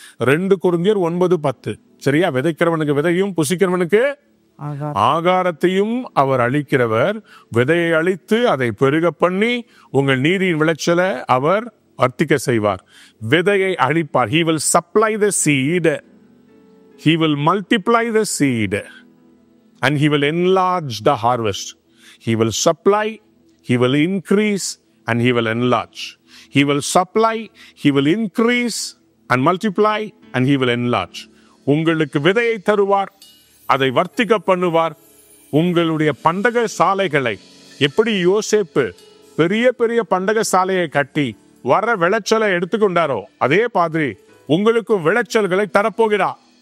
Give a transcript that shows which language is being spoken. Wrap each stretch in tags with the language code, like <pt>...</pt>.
<ta>2 கொரிந்தியர் 9:10. சரியா? விதைக்கிறவனுக்கு விதையும் புசிக்கிறவனுக்கு ஆகாரத்தையும் அவர் அளிக்கிறவர். விதையை அளித்து அதை பெருக பண்ணி உங்கள் நீதியின் விளைச்சலை அவர் வர்த்திக்க செய்வார். விதையை அளிப்பார்.</ta> <en>He will supply the seed, he will multiply the seed, and he will enlarge the harvest. He will supply, he will increase, and he will enlarge. He will supply, he will increase and multiply, and he will enlarge.</en> <ta>உங்களுக்கு விதையை தருவார், அதை வர்த்திக்க பண்ணுவார். உங்களுடைய பண்டக சாலைகளை, எப்படி யோசேப்பு பெரிய பெரிய பண்டக சாலையை கட்டி வர விளைச்சலை எடுத்துக்கொண்டாரோ, அதே மாதிரி உங்களுக்கும் விளைச்சல்களை தரப்போகிறார்.</ta>